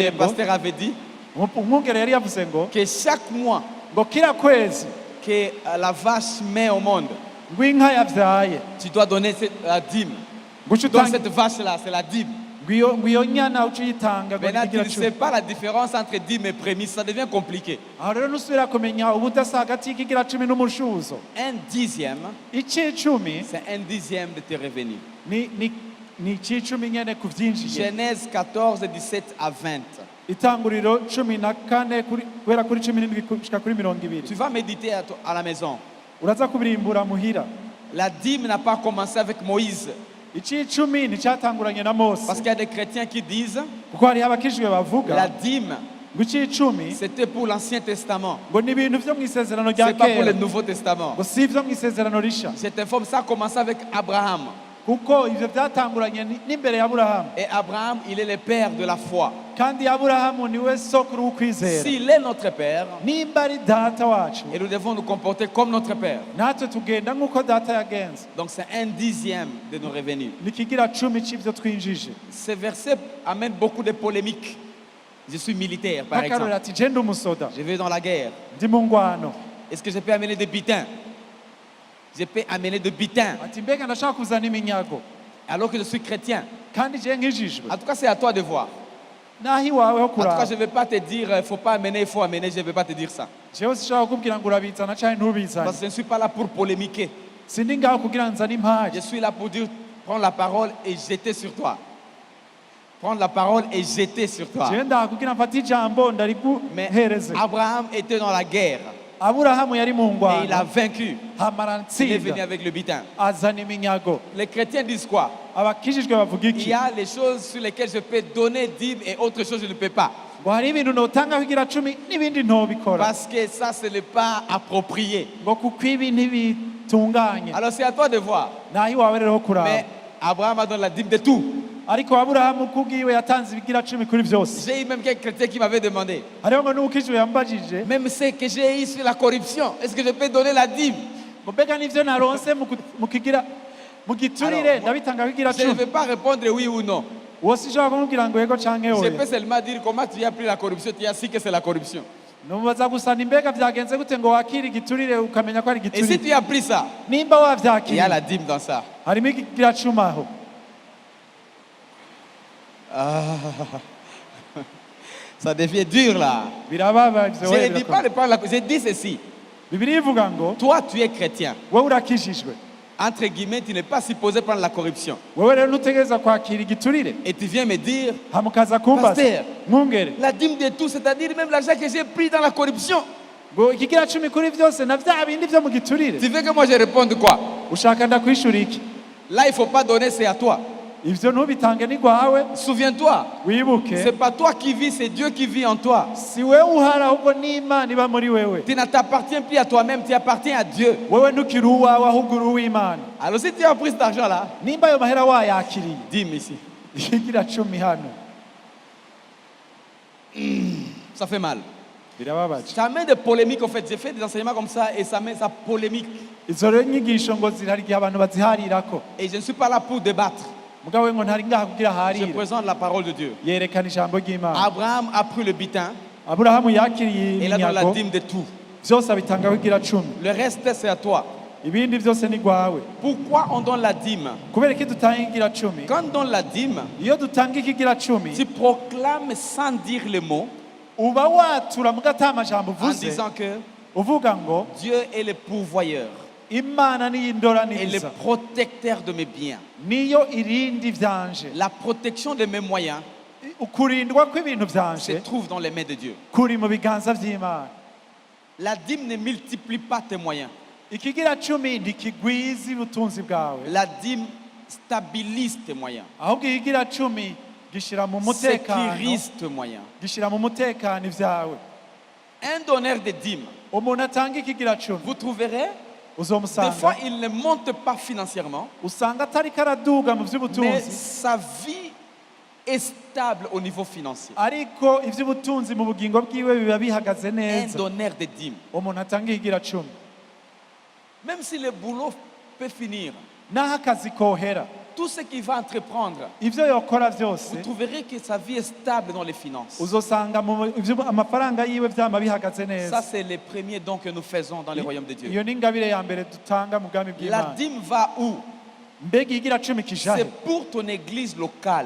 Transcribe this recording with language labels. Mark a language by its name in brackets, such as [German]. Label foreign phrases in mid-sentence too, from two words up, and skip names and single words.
[French] le [Rundi] ngo [French] pasteur avait dit, [Rundi] umwungere yari yavuze ngo [French] que chaque mois [Rundi] ngo kira kwezi [French] que la vache met au monde, [Rundi] ngo inka yavyaye [French] tu dois donner la dîme. [Rundi] ngo uce [French] Donc [Rundi] utanga [French] cette vache-là, c'est la dîme. [Rundi] ngo iyo nyana uce uyitanga ngo [French] Maintenant, tu [Rundi] ikigira [French] ne [Rundi] cumi [French] sais pas la différence entre dîme et prémisse, ça devient compliqué. [Rundi] aho rero nusubira kumenya ubudasa hagati y'ikigira cumi n'umushuzo [French] 1/10, [Rundi] icicumi [French] c'est 1/10 de tes revenus. [Rundi] ni icicumi nyene ku vyinjiye [French] Genèse 14, 17 à 20. [Rundi] itanguriro cumi na kane guhera kuri cumi n'indwi gushika kuri mirongo ibiri [French] Tu vas méditer à la maison. [Rundi] uraza kubirimbura muhira. [French] La dîme n'a pas commencé avec Moïse. [Rundi] Icicumi nticyatanguranye na Mose, [French] Parce qu'il y a des chrétiens qui disent [Rundi] kuko hariho abakijwe bavuga [French] la dîme, [Rundi] ngo icicumi [French] c'était pour l'Ancien Testament. [Rundi] ngo ni ibintu vyo mu isezerano rya [French] C'est pas pour le [Rundi] kera, [French] Nouveau Testament. [Rundi] ngo si ivyo mu isezerano risha, [French] Je t'informe, ça a commencé avec Abraham. [Rundi] kuko ivyo vyatanguranye n'imbere ya Aburahamu, [French] Et Abraham, il est le père de la foi. [Rundi] kandi Aburahamu niwe sokuru w'ukwizera. [French] S'il est notre père, [Rundi] Nimba ari data wacu, [French] et nous devons nous comporter comme notre père. [Rundi] natwe tugenda nk'uko data yagenze. [French] Donc c'est 1/10 de nos revenus. [Rundi] Nikigira cumi c'ivyo twinjije. [French] Ce verset amène beaucoup de polémiques. Je suis militaire, par [Rundi] Nk'akarorero [French] exemple. [Rundi] ati je ndi umusoda, [French] Je vais dans la guerre. [Rundi] ndi mu ngwano. [French] Est-ce que je peux amener des butins? Je peux amener des butins [Rundi] Ati mbega ndashaka kuzana iminyago, [French] alors que je suis chrétien. [Rundi] kandi je nkijijwe. [French] En tout cas, c'est à toi de voir. [Rundi] Naho iwawe ho [French] En tout cas, [Rundi] kuraba. [French] je ne vais pas te dire, il faut pas amener, il faut amener. Je ne vais pas te dire ça. [Rundi] Jewe sishaka kukubwira ngo urabizana canke ntubizane. [French] Parce que je ne suis pas là pour polémiquer. [Rundi] Sindi ngaho kugira nzane [French] Je [Rundi] impaji. [French] suis là pour dire, prendre la parole et jeter sur toi. Prendre la parole et jeter sur toi. [Rundi] Jewe ndaha kugira mfate ijambo [French] Mais [Rundi] ndariguhereze. [French] Abraham était dans la guerre [Rundi] Aburahamu yari mu [French] et il a [Rundi] ngwano, [French] vaincu. [Rundi] hamara [French] Il est venu [Rundi] ntsinda, [French] avec le butin. [Rundi] azana iminyago. [French] Les chrétiens disent quoi? [Rundi] Abakijijwe bavuga [French] Il [Rundi] iki? [French] y a les choses sur lesquelles je peux donner dîme et autres choses je ne peux pas. [Rundi] Ngo hari ibintu notangaho igira cumi n'ibindi ntobikora, [French] Parce que ça, ce n'est pas approprié. [Rundi] ngo kuko ibi ntibitunganye. [French] Alors c'est à toi de voir. [Rundi] Naho iwawe rero ho kuraba. [French] Mais Abraham a donné la dîme de tout. [Rundi] Ariko Aburahamu kubwiwe yatanze ibigira cumi kuri vyose. [French] J'ai eu même quelques chrétiens qui m'avaient demandé, [Rundi] Hariho ngo n'uwukijijwe yambajije [French] même ce que j'ai eu sur la corruption, est-ce que je peux donner la dîme? [Rundi] ngo mbega n'ivyo naronse mu giturire [French] Alors, [Rundi] ndabitangaho igira [French] Je ne [Rundi] cumi. [French] vais pas répondre oui ou non. [Rundi] Uwo sishobora kumubwira ngo yego canke [French] Je [Rundi] oya. [French] peux seulement dire comment tu as pris la corruption, tu as su que c'est la corruption. [Rundi] Numubaza gusa ni mbega vyagenze gute ngo wakira igiturire ukamenya ko ari [French] Et si [Rundi] igiturire. [French] tu as pris ça, [Rundi] Nimba [French] il y a [Rundi] wavyakiriye [French] la dîme dans ça. [Rundi] harimo igira cumi aho. [French] Ça devient dur là. [Rundi] Birababaje [French] Je [Rundi] wewe [French] ne dis pas [Rundi] birakomeye. [French] de prendre la. Je dis ceci. [Rundi] Bibiliya ivuga ngo [French] Toi, tu es chrétien. [Rundi] wewe urakijijwe, [French] Entre guillemets, tu n'es pas supposé prendre la corruption. [Rundi] wewe rero ntutegereza kwakira igiturire, [French] Et tu viens me dire, [Rundi] hamukaza kumbaza [French] Pasteur. [Rundi] mwungere [French] la dîme de tout, c'est-à-dire même l'argent que j'ai pris dans la corruption. [Rundi] ngo ikigira cumi kuri vyose na vya bindi vyo mu giturire. [French] Tu veux que moi je réponde quoi? [Rundi] Ushaka ndakwishura iki? [French] Là, il ne faut pas donner, c'est à toi. [Rundi] Ivyo ntubitange ni gwawe, [French] Souviens-toi, [Rundi] wibuke [French] c'est pas toi qui vis, c'est Dieu qui vit en toi. [Rundi] si wewe uhari ahubwo n'Imana iba muri wewe. [French] Tu ne t'appartiens plus à toi-même, tu appartiens à Dieu. [Rundi] Wewe ntukiri uwawe ahubwo uri uw'Imana. [French] Alors si tu as pris cet argent-là, [Rundi] Nimba ayo mahera wayakiriye, [French] dîme ici. [Rundi] ikigira cumi hano [French] Ça fait mal. [Rundi] birababaje. [French] Ça met des polémiques en fait. J'ai fait des enseignements comme ça et ça met ça polémique. [Rundi] Izo rero inyigisho ngo zirari igihe abantu baziharirako, [French] Et je ne suis pas là pour débattre. [Rundi] mugabo we ngo ntari ngaha kugira [French] Je [Rundi] harire, [French] présente la parole de Dieu. [Rundi] yerekana ijambo ry'Imana. [French] Abraham a pris le butin [Rundi] Aburahamu yakiriye [French] et il a donné la [Rundi] iminyago, [French] dîme de tout. [Rundi] vyose abitangaho igira cumi, [French] Le reste, c'est à toi. [Rundi] ibindi vyose ni gwawe. [French] Pourquoi on donne la dîme? [Rundi] Kubera iki dutanga ikigira cumi? [French] Quand on donne la dîme, [Rundi] Iyo dutanga ikigira cumi, [French] tu proclames sans dire le mot [Rundi] uba watura muga ata majambo [French] en [Rundi] uvuze, [French] disant que [Rundi] uvuga ngo [French] Dieu est le pourvoyeur [Rundi] Imana niyo [French] et le [Rundi] indoraniriza, [French] protecteur de mes biens. [Rundi] niyo irindi vyanje. [French] La protection de mes moyens [Rundi] Ukurindwa kw'ibintu [French] se [Rundi] vyanje [French] trouve dans les mains de Dieu. [Rundi] kuri mu biganza vy'Imana. [French] La dîme ne multiplie pas tes moyens. [Rundi] Ikigira cumi ntikigwiza ubutunzi bwawe, [French] La dîme stabilise tes moyens. [Rundi] ahubwo ikigira cumi gishira mu mutekano, [French] Sécurise tes moyens. [Rundi] gishira mu mutekano ivyawe. [French] Un donneur de dîme, [Rundi] Umuntu atanga ikigira cumi [French] vous trouverez, des [Rundi] uzomusanga [French] fois, il ne monte pas financièrement, [Rundi] usanga atariko araduga mu [French] mais [Rundi] vy'ubutunzi, [French] sa vie est stable au niveau financier. [Rundi] ariko ivy'ubutunzi mu bugingo bwiwe biba bihagaze [French] Un [Rundi] neza. [French] donneur de dîme. [Rundi] Umuntu atanga ikigira cumi [French] Même si le boulot peut finir, [Rundi] naho akazi kohera, [French] tout ce qu'il va entreprendre, [Rundi] ivyo yokora vyose [French] vous trouverez que sa vie est stable dans les finances. [Rundi] uzosanga amafaranga yiwe vyama bihagaze [French] Ça, [Rundi] neza. [French] c'est les premiers dons que nous faisons dans le royaume de Dieu. [Rundi] Iyo ni ingabire ya mbere dutanga mu bwami [French] La [Rundi] bw'Imana. [French] dîme va où? [Rundi] Mbega ikigira cumi [French] C'est [Rundi] kijahe? [French] pour ton église locale.